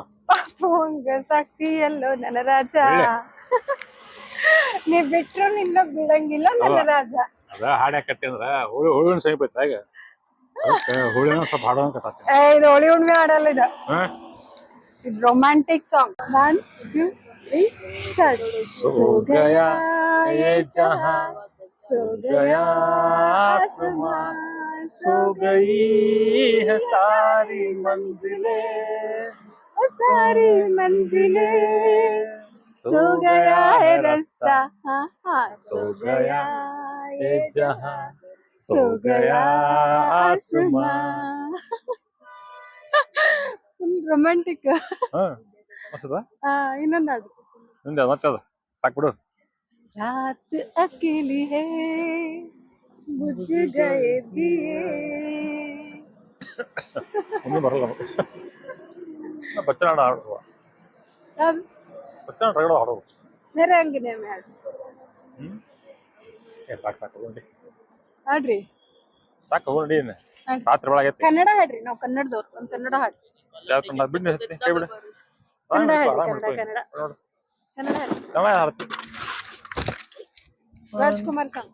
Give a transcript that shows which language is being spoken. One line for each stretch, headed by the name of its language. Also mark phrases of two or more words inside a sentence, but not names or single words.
Kannada: ಪಾಪು ಹಂಗ ಸಾಕ್ತಿ ಎಲ್ಲೋ ನನ್ನ ರಾಜ, ನೀ ಬಿಟ್ರು ನಿನ್ನ ಬಿಡಂಗಿಲ್ಲ ನನ್ನ ರಾಜ. ಅದ ಹಾಡು ಯಾಕೆ ಕಟ್ಟಿ ಅಂದ್ರ ಹುಳಿನ ಸಮೀಪ ಐತೆ ಈಗ, ಹುಳಿನ ಸ್ವಲ್ಪ ಹಾಡೋಂಗ ಕಟ್ಟಾತಿ. ಇದು ಹೋಳಿ ಹುಣ್ಣಿಮೆ ಹಾಡಲ್ಲ, ಇದು
English: romantic song.
Kannada: 1 2 3 ಸ್ಟಾರ್ಟ್.
Hindi: सो गया ये जहां, सो गया आसमां, सो गई है सारी मंजिलें, सारी मंजिलें, सो गया है रास्ता, हाँ हाँ, सो गया ये जहां, सो गया आसमां.
Kannada: ರೊಮ್ಯಾಂಟಿಕ್. ಹಾ, ಮಸ್ತದ. ಇನ್ನೊಂದು ಹಾಡು. ನಿಂದ ಮತ್ತೆ ಅದು ಸಾಕು ಬಿಡು.
Hindi: रात अकेली है बुझ गए दिए.
Kannada: ಒಮ್ಮೆ ಬರಲ್ಲ ನಮಗೆ. ಬಚ್ಚನ ಹಾಡು ಹಾಡುವ, ಯಾವ್ದು? ಬಚ್ಚನ ರಗಡ ಹಾಡುವ.
Hindi: मेरे अंगने में हाಡು.
Kannada: ಸಾಕು ಸಾಕು ಹೋಗಿ ಹಾಡ್ರಿ. ಸಾಕು ಹೋಗಿ ಹಾಡ್ರಿ. ರಾತ್ರಿ ಒಳಗೈತಿ. ಕನ್ನಡ ಹಾಡ್ರಿ, ನಾವು ಕನ್ನಡದವ್ರು, ಒಂದು ಕನ್ನಡ ಹಾಡ್ರಿ. ಯಾವ ಕನ್ನಡ ಬಿಡ್ನಿ ಕೈ ಬಿಡು. ಕನ್ನಡ ಹಾಡ್ರಿ, ಆರಾಮ್ ಕನ್ನಡ ಮಾಡ್ಕೊ. ಕನ್ನಡ ನೋಡು ಕನ್ನಡ ಹಾಡ್ರಿ. ಕನ್ನಡ ಹಾಡ್ತಿ. ರಾಜ್ಕುಮಾರ್ ಸಾಂಗ್.